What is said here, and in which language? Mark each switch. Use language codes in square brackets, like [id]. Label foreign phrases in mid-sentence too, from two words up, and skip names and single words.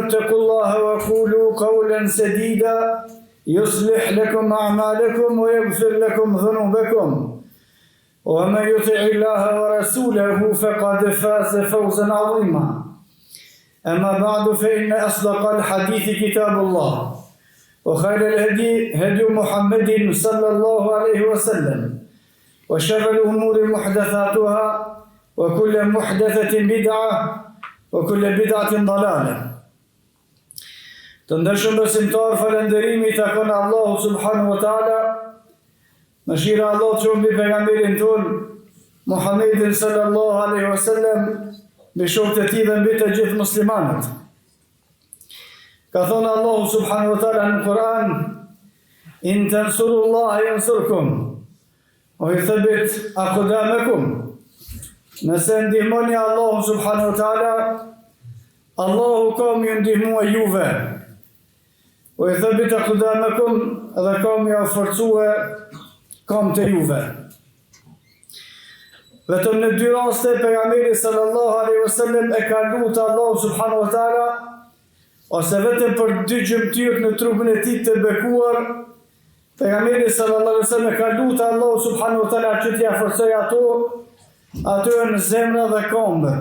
[ar] اتقوا الله وقولوا قولا سديدا يصلح لكم أعمالكم ويغفر لكم ذنوبكم ومن يطع الله ورسوله فقد فاز فوزا عظيما أما بعد فإن أصدق الحديث كتاب الله وخير الهدي هدي محمد صلى الله عليه وسلم وشر الأمور محدثاتها وكل محدثة بدعة وكل بدعة ضلالة. [sq] Të ndershëm besimtar, falënderimi i takon Allahut [ar] سبحانه وتعالى. [sq] Mëshira e Allahut qoftë mbi pejgamberin ton Muhammedin [ar] صلى الله عليه وسلم, [sq] mbi shokët e tij dhe mbi të gjithë muslimanët. Ka thënë Allahu [ar] سبحانه وتعالى [sq] në Kur'an: [ar] "إن تنصروا الله ينصركم ويثبت أقدامكم." [sq] Nëse ndihmoni Allahu [ar] سبحانه وتعالى, [sq] Allahu ka më ndihmua juve. O i thëbit e kudamekum dhe ka më forcue kam të juve. Vetëm në dy raste pejgamberi [ar] صلى الله عليه وسلم [sq] e ka lutur Allahu [ar] سبحانه وتعالى, [sq] ose vetëm për dy gjymtyrë në trupin e tij të bekuar, pejgamberi [ar] صلى الله عليه وسلم [sq] e ka lutur Allahu [ar] سبحانه وتعالى [sq] që t'ia forcoj ato në zemra dhe kombët.